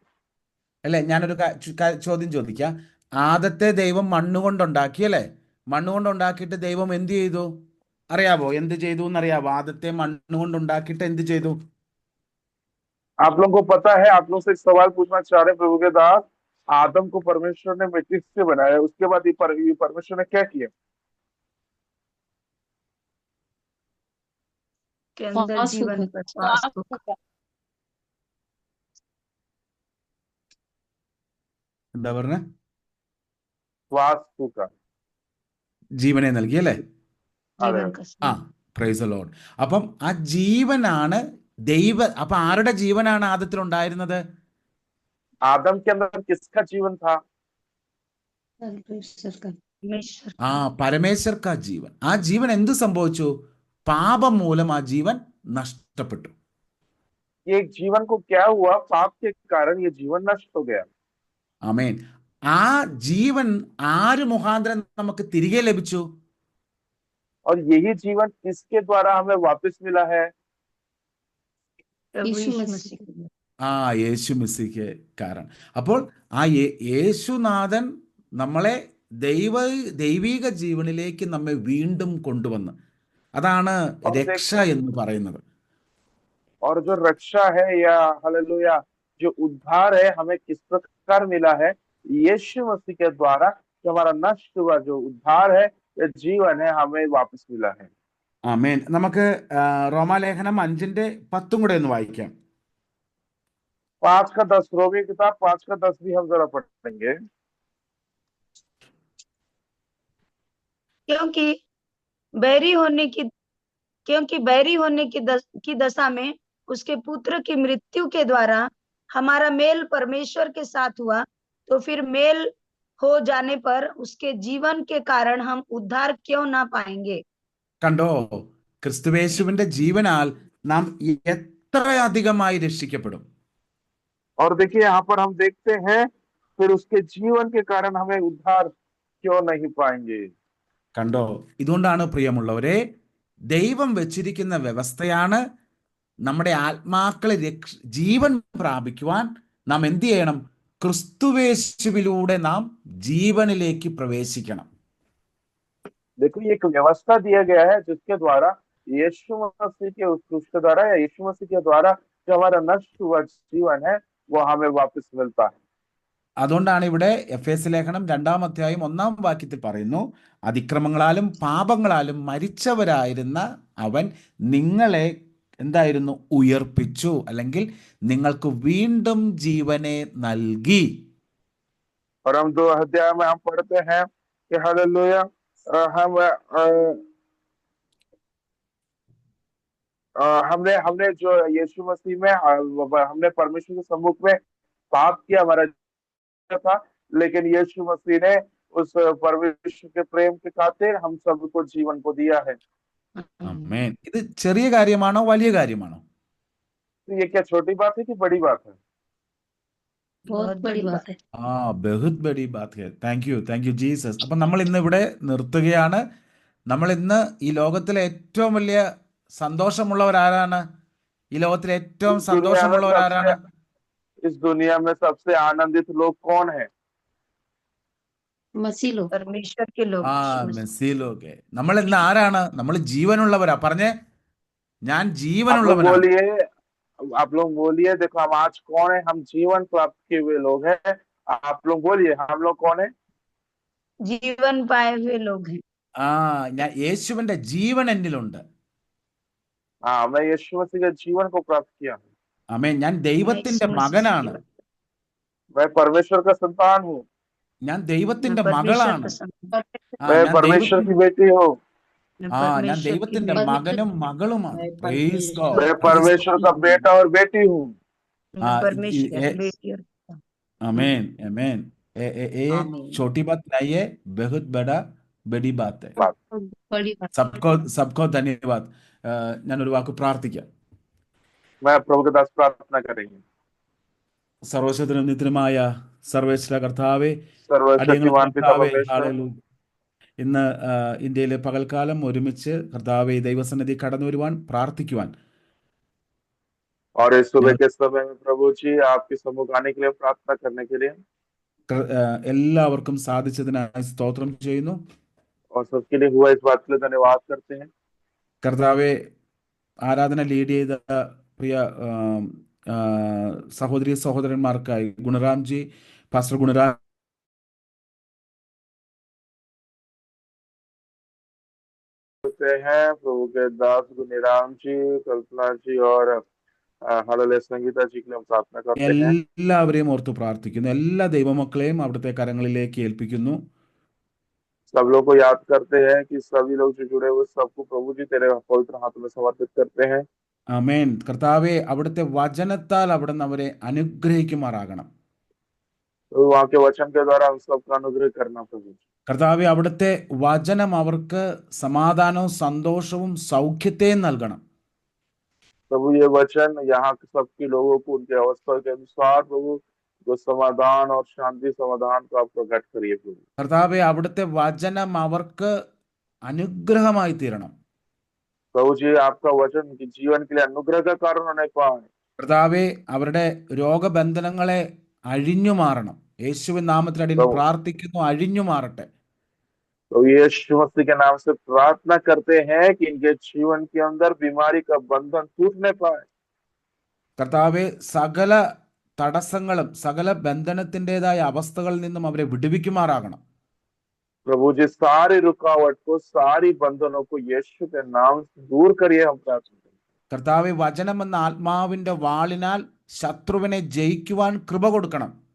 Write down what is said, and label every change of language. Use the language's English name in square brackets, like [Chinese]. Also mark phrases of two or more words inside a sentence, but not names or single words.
[Malayalam] അല്ലേ? ഞാനൊരു ചോദ്യം ചോദിക്കാം. ആദത്തെ ദൈവം മണ്ണുകൊണ്ടുണ്ടാക്കി, അല്ലേ? മണ്ണുകൊണ്ടുണ്ടാക്കിയിട്ട് ദൈവം എന്ത് ചെയ്തു അറിയാവോ? എന്ത് ചെയ്തു എന്നറിയാവോ? ആദത്തെ മണ്ണുകൊണ്ടുണ്ടാക്കിയിട്ട് എന്ത് ചെയ്തു? [Hindi] आप लोगों को पता है, आप लोग से एक सवाल पूछना चाह रहे हैं प्रभु के दास, आदम को परमेश्वर ने मिट्टी से बनाया, उसके बाद ये परमेश्वर ने क्या किया? के अंदर श्वास जीवन फूंका। का श्वास फूंका। [Malayalam] എന്താ പറഞ്ഞ? [Hindi] श्वास फूका, [Malayalam] ജീവനെ നൽകി, അല്ലേ? [Hindi] जीवन का [Malayalam] ആ, [English] praise the Lord. [Malayalam] അപ്പം ആ ജീവനാണ് അപ്പൊ ആരുടെ ജീവനാണ് ആദത്തിലുണ്ടായിരുന്നത്? [Hindi] आदम के अंदर किसका जीवन था? परमेश्वर का। परमेश्वर [Malayalam] ആ, പരമേശ്വർക്കാ ജീവൻ. ആ ജീവൻ എന്ത് സംഭവിച്ചു? പാപം മൂലം ആ ജീവൻ നഷ്ടപ്പെട്ടു. [Hindi] ये जीवन को क्या हुआ? पाप के कारण ये जीवन नष्ट हो गया। [Malayalam] ആമേൻ. ആ ജീവൻ ആര് മുഖാന്തരം നമുക്ക് തിരികെ ലഭിച്ചു? [Hindi] और यही जीवन किसके द्वारा हमें वापस मिला है? प्रभु यीशु यीशु मसीह मसीह के द्वारा। [Malayalam] ആ യേശു മിശിഹ് കാരണം. അപ്പോൾ ആ യേശുനാഥൻ നമ്മളെ ദൈവിക ജീവനിലേക്ക് നമ്മെ വീണ്ടും കൊണ്ടുവന്ന്, അതാണ് രക്ഷ എന്ന് പറയുന്നത്. [Hindi] और जो रक्षा है या हालेलुया जो उद्धार है हमें किस प्रकार मिला है? यीशु मसीह के द्वारा जो हमारा नष्ट हुआ जो उद्धार है, ये जीवन है, हमें वापस मिला है। [Malayalam] ആമേൻ. നമുക്ക് റോമാലേഖനം 5:10 കൂടെ ഒന്ന് വായിക്കാം. [Hindi] 5:10 रोमी किताब 5:10 भी हम जरा पढ़ेंगे। क्योंकि बैरी होने की दशा में उसके पुत्र की मृत्यु के द्वारा हमारा मेल परमेश्वर के साथ हुआ, तो फिर मेल हो जाने पर उसके जीवन के कारण हम उद्धार क्यों ना पाएंगे? [Malayalam] കണ്ടോ, ക്രിസ്തുവേശുവിന്റെ ജീവനാൽ നാം എത്ര അധികമായി രക്ഷിക്കപ്പെടും. [Hindi] और देखिए यहाँ पर हम देखते हैं फिर उसके जीवन के कारण हमें उद्धार क्यों नहीं पाएंगे? [Malayalam] കണ്ടോ, ഇതുകൊണ്ടാണ് പ്രിയമുള്ളവരെ, ദൈവം വെച്ചിരിക്കുന്ന വ്യവസ്ഥയാണ് നമ്മുടെ ആത്മാക്കളെ ജീവൻ പ്രാപിക്കുവാൻ നാം എന്ത് ചെയ്യണം? ക്രിസ്തുവേശുവിലൂടെ നാം ജീവനിലേക്ക് പ്രവേശിക്കണം. [Hindi] देखो ये एक व्यवस्था दिया गया है जिसके द्वारा यीशु मसीह के उस क्रूस के द्वारा या यीशु मसीह के द्वारा जो हमारा नष्ट हुआ जीवन है वो हमें वापस मिलता है। [Malayalam] അതുകൊണ്ടാണ് ഇവിടെ എഫേസ്യ ലേഖനം 2-ാം അധ്യായം 1-ാം വാക്യത്തിൽ പറയുന്നു, അതിക്രമങ്ങളാലും പാപങ്ങളാലും മരിച്ചവരായിരുന്ന അവൻ നിങ്ങളെ എന്തായിരുന്നു? ഉയർപ്പിച്ചു, അല്ലെങ്കിൽ നിങ്ങൾക്ക് വീണ്ടും ജീവനെ നൽകി. [Hindi] और हम 2 अध्याय में हम पढ़ते हैं कि हालेलुया हमने जो यीशु मसीह में हमने परमेश्वर के सम्मुख में पाप किया, हमारा था, लेकिन यीशु मसीह ने उस परमेश्वर के प्रेम के खातिर हम सबको जीवन को दिया है। [Malayalam] ആമേൻ. ഇത് ചെറിയ കാര്യമാണോ വലിയ കാര്യമാണോ? [Hindi] तो ये क्या छोटी बात है कि बड़ी बात है? बहुत बड़ी बात है। [Malayalam] ആ [Hindi] बहुत बड़ी बात है. [English] thank you Jesus. [Malayalam] അപ്പം നമ്മൾ ഇന്ന് ഇവിടെ നിർത്തുകയാണ്. നമ്മൾ ഇന്ന് ഈ ലോകത്തിലെ ഏറ്റവും വലിയ സന്തോഷമുള്ളവരാരാണ്? ഈ ലോകത്തിലെ ഏറ്റവും [Hindi] इस दुनिया में [Malayalam] സന്തോഷമുള്ളവരാരാണ്? [Hindi] इस दुनिया में सबसे आनंदित लोग कौन है? मसीह लोग। परमेश्वर के लोग, ആ यीशु मसीह। [Malayalam] മെസ്സിയിലൊക്കെ. നമ്മൾ ഇന്ന് ആരാണ്? നമ്മൾ ജീവനുള്ളവരാ. പറഞ്ഞേ, ഞാൻ [Hindi] आप लोग [Malayalam] ജീവനുള്ളവനാണ്. [Hindi] बोलिए, आप लोग बोलिए, देखो हम आज कौन है? हम जीवन प्राप्त किए हुए लोग हैं। आप लोग बोलिए, हम लोग कौन है? जीवन पाए हुए लोग हैं। [Malayalam] ആ ഞാൻ യേശുവിന്റെ ജീവൻ എന്നിലുണ്ട്. [Hindi] हाँ, मैं यीशु मसीह के जीवन को प्राप्त किया हूँ। [Malayalam] ആമേൻ. ഞാൻ [Hindi] मैं [Malayalam] ദൈവത്തിന്റെ [Hindi] यीशु मसीह से [Malayalam] മകനാണ്. [Hindi] जीवन, मैं परमेश्वर का संतान हूँ। [Malayalam] ഞാൻ [Hindi] मैं [Malayalam] ദൈവത്തിന്റെ [Hindi] परमेश्वर [Malayalam] മകളാണ്. [Hindi] का संतान, ആ मैं [Malayalam] ഞാൻ [Hindi] परमेश्वर [Malayalam] ദൈവത്തിന്റെ [Hindi] की बेटी हूँ। मैं [Malayalam] ആ ഞാൻ [Hindi] परमेश्वर की [Malayalam] ദൈവത്തിന്റെ [Hindi] बेटी, [Malayalam] മകനും മകളുമാണ്. [English] praise God. [Hindi] मैं परमेश्वर का बेटा और बेटी हूँ। मैं परमेश्वर की बेटी और आमीन आमीन. ये आमीन। छोटी बात नहीं है, बहुत बड़ी बात है. बड़ी बात। सबको धन्यवाद. [Malayalam] ഞാനൊരു വാക്ക് പ്രാർത്ഥിക്കാം. [Hindi] मैं प्रभु के दास प्रार्थना करेंगे। [Malayalam] സർവശക്തനും നിത്യനുമായ സർവേശ്വര കർത്താവേ, [Hindi] सर्वशक्तिमान [Malayalam] അടിയങ്ങൾ [Hindi] पिता [Malayalam] കർത്താവേ, [Hindi] परमेश्वर, [Malayalam] ഹല്ലേലൂയ. ഇന്ന് ഇന്ത്യയിലെ പകൽക്കാലം ഒരുമിച്ച് കർത്താവേ ദൈവസന്നിധി കടന്നു വരുവാൻ പ്രാർത്ഥിക്കുവാൻ [Hindi] और इस सुबह के समय में प्रभु जी आपके सम्मुख आने के लिए प्रार्थना करने के लिए [Malayalam] എല്ലാവർക്കും സാധിച്ചതിനായി സ്തോത്രം ചെയ്യുന്നു. [Hindi] और सबके लिए हुआ इस बात के लिए धन्यवाद करते हैं। [Malayalam] കർത്താവെ, ആരാധന ലീഡ് ചെയ്ത പ്രിയ സഹോദരി സഹോദരന്മാർക്കായി ഗുണറാംജി, പാസ്റ്റർ ഗുണറാം [Hindi] हैं प्रभु के दास गुनीराम जी, कल्पना जी और हालेलुया संगीता जी के लिए हम प्रार्थना करते हैं। [Malayalam] എല്ലാവരെയും ഓർത്ത് പ്രാർത്ഥിക്കുന്നു. എല്ലാ ദൈവമക്കളെയും അവിടുത്തെ കരങ്ങളിലേക്ക് ഏൽപ്പിക്കുന്നു. [Hindi] सब लोग को याद करते हैं कि सभी लोग जो जुड़े हुए सबको प्रभु जी तेरे पवित्र हाथों में समर्पित करते हैं। [Malayalam] ആമേൻ. കർത്താവെ, അവിടുത്തെ വചനത്താൽ അവിടുന്ന് അവരെ അനുഗ്രഹിക്കുമാറാകണം. [Hindi] तो वहाँ के वचन के द्वारा हम सबका अनुग्रह करना प्रभु। [Malayalam] കർത്താവെ, അവിടുത്തെ വചനം അവർക്ക് സമാധാനവും സന്തോഷവും സൗഖ്യത്തെയും നൽകണം. [Hindi] प्रभु ये वचन यहाँ के सबके लोगों को उनके अवस्था के अनुसार प्रभु जो समाधान और शांति समाधान को आप प्रकट करिए प्रभु। [Malayalam] കർത്താവെ, അവിടുത്തെ വചനം അവർക്ക് അനുഗ്രഹമായി തീരണം. [Hindi] प्रभु जी आपका वचन उनके जीवन के लिए अनुग्रह का कारण होने पाए। [Malayalam] കർത്താവെ, അവരുടെ രോഗബന്ധനങ്ങളെ അഴിഞ്ഞു മാറണം. യേശുവിൻ നാമത്തിൽ അടിയൻ പ്രാർത്ഥിക്കുന്നു, അഴിഞ്ഞു മാറട്ടെ. [Hindi] तो यीशु मसीह के नाम से प्रार्थना करते हैं कि इनके जीवन के अंदर बीमारी का बंधन टूटने पाए। [Malayalam] കർത്താവെ, സകല തടസ്സങ്ങളും സകല ബന്ധനത്തിൻ്റെതായ അവസ്ഥകളിൽ നിന്നും അവരെ വിടുവിക്കുമാറാകണം. [Hindi] प्रभु जी सारी रुकावट को, सारी बंधनों को यीशु के नाम से दूर करिए, हम प्रार्थना करते हैं। [Malayalam] കർത്താവെ, വചനമെന്ന ആത്മാവിന്റെ വാളിനാൽ ശത്രുവിനെ ജയിക്കുവാൻ കൃപ കൊടുക്കണം.